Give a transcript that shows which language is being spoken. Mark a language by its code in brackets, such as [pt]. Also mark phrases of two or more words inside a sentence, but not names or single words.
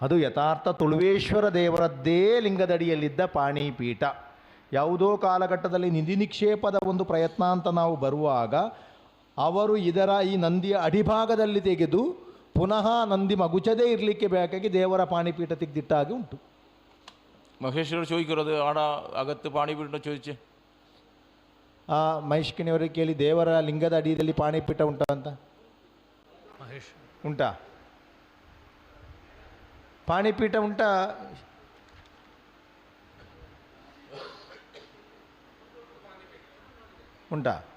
[kn] ಅದು ಯಥಾರ್ಥ ತುಳುವೇಶ್ವರ ದೇವರದ್ದೇ ಲಿಂಗದಡಿಯಲ್ಲಿದ್ದ ಪಾಣಿಪೀಠ. ಯಾವುದೋ ಕಾಲಘಟ್ಟದಲ್ಲಿ ನಿಧಿ ನಿಕ್ಷೇಪದ ಒಂದು ಪ್ರಯತ್ನ ಅಂತ ನಾವು ಬರುವಾಗ ಅವರು ಈ ನಂದಿಯ ಅಡಿಭಾಗದಲ್ಲಿ ತೆಗೆದು ಪುನಃ ನಂದಿ ಮಗುಚದೇ ಇರಲಿಕ್ಕೆ ಬೇಕಾಗಿ ದೇವರ ಪಾಣಿಪೀಠ ತೆಗೆದಿಟ್ಟಾಗಿ ಉಂಟು. [ml] മഹേശ്വരർ ചോദിക്കുന്നത് ആടെ അകത്ത് പാണിപീഠ ചോദിച്ചേ. [kn] ಆ ಮಹೇಶ್ಕಿಣಿಯವರಿಗೆ ಕೇಳಿ ದೇವರ ಲಿಂಗದ ಅಡಿಯಲ್ಲಿ ಪಾಣಿಪೀಠ ಉಂಟಾ ಅಂತ. ಮಹೇಶ್ ಉಂಟಾ ಪಾಣಿಪೀಠ ಉಂಟಾ? ಉಂಟಾ?